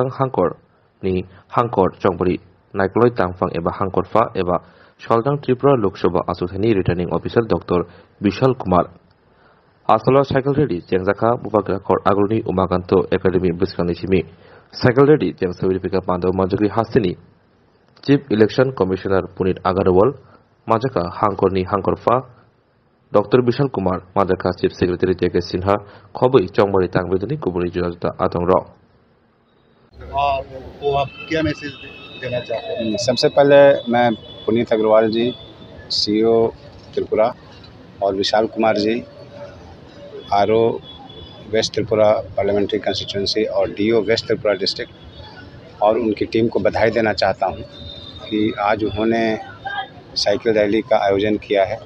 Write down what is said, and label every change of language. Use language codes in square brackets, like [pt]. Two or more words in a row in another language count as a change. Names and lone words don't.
[kok] हांकर नि हांकर चंबारि नाइकलय तांफां एबा हांकरफा एबा सालथां त्रिपुरा लोकसभा आसुथाइनि [en] returning officer [kok] डॉक्टर विशाल कुमार आसला [en] cycle rally [kok] चेंजाखा बुबाग्राखर आगोलनि उमाकान्त एकाडेमी बिस्कानि सिमी [en] cycle rally [kok] चें सविरिफिका पांडव मानजगि हास्तिनि [en] chief election commissioner [kok] पुनीत अगारवाल माजाका हांकरनि हांकरफा डॉक्टर विशाल कुमार माजाका [en] chief secretary [kok] जेके सिन्हा खबै चंबारि तांबेदनि गुबुनि जुनाजुता आतंग [hi] और वो आप क्या मैसेज देना चाहते हैं? सबसे पहले मैं पुनीत अग्रवाल जी सीईओ त्रिपुरा और विशाल कुमार जी आरओ वेस्ट त्रिपुरा पार्लियामेंट्री कंस्टिट्यूंसी और डीओ वेस्ट त्रिपुरा डिस्ट्रिक्ट और उनकी टीम को बधाई देना चाहता हूं कि आज उन्होंने [en] cycle rally [hi] का आयोजन किया है।